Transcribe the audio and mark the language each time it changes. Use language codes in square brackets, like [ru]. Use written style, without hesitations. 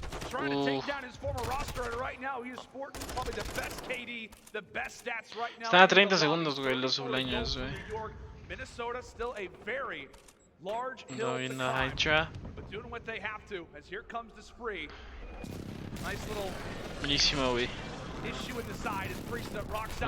[en] Trying to take down his former roster, and right now he is sporting probably the best KD, the best stats right now. [es] Están a 30 segundos, güey, los Subliners, güey. [en] Minnesota still a very large hill to climb, but doing what they have to, as here comes the spree. Nice little [es] buenísimo, güey. [en] issue in the side as Priestner rocks out.